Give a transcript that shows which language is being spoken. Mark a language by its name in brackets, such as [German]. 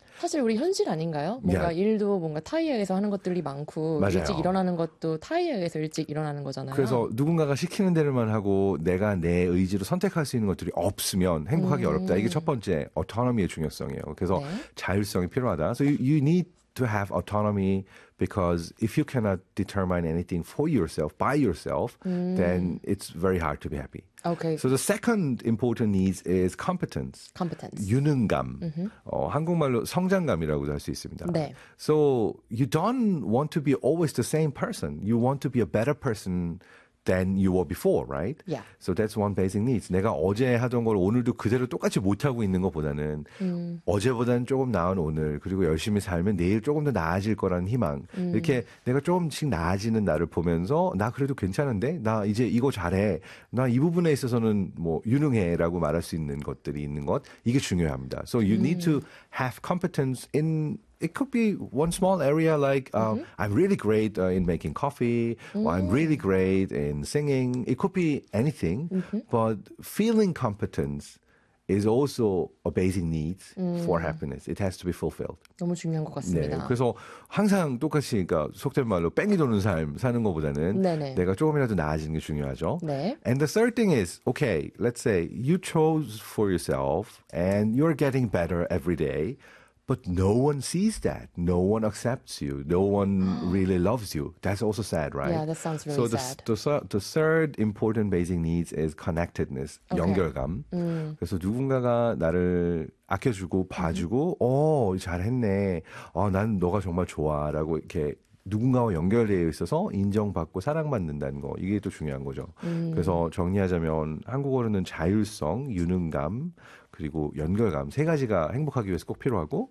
[Korean] 사실 우리 현실 아닌가요? 야. 뭔가 일도 뭔가 타이어에서 하는 것들이 많고 일찍 맞아요. 일어나는 것도 타이어에서 일찍 일어나는 거잖아요. 그래서 누군가가 시키는 대로만 하고 내가 내 의지로 선택할 수 있는 것들이 없으면 행복하기 어렵다. 이게 첫 번째 autonomy의 중요성이에요. 그래서 네. 자율성이 필요하다. [English] So you need to have autonomy because if you cannot determine anything for yourself, by yourself, then it's very hard to be happy. Okay. So the second important needs is competence, Competence. [Korean] 유능감. 한국말로 성장감이라고도 할수 있습니다. 네. [English] So you don't want to be always the same person. You want to be a better person than you were before, right? Yeah. So that's one basic needs. [Korean] 내가 어제 하던 걸 오늘도 그대로 똑같이 못하고 있는 것보다는 어제보다는 조금 나은 오늘, 그리고 열심히 살면 내일 조금 더 나아질 거라는 희망. 이렇게 내가 조금씩 나아지는 나를 보면서 나 그래도 괜찮은데? 나 이제 이거 잘해. 나이 부분에 있어서는 뭐 유능해라고 말할 수 있는 것들이 있는 것. 이게 중요합니다. [English] So you need to have competence in It could be one small area like I'm really great in making coffee, or I'm really great in singing. It could be anything, but feeling competence is also a basic need for happiness. It has to be fulfilled. [Korean] 너무 중요한 것 네, 같습니다. 그래서 항상 똑같이, 그러니까 속된 말로 뺑이 도는 삶 사는 것보다는 네네. 내가 조금이라도 나아지는 게 중요하죠. 네. [English] And the third thing is, okay, let's say you chose for yourself and you're getting better every day. But no one sees that. No one accepts you. No one really loves you. That's also sad, Yeah, right? that sounds really So sad. the third important basic needs is connectedness, [Korean] 연결감. 그래서 누군가가 나를 아껴주고 봐주고, 어, 잘했네. 어, 난 너가 정말 좋아라고 이렇게 누군가와 연결되어 있어서 인정받고 사랑받는다는 거. 이게 또 중요한 거죠. 그래서 정리하자면 한국어로는 자율성, 유능감, 그리고 연결감 세 가지가 행복하기 위해서 꼭 필요하고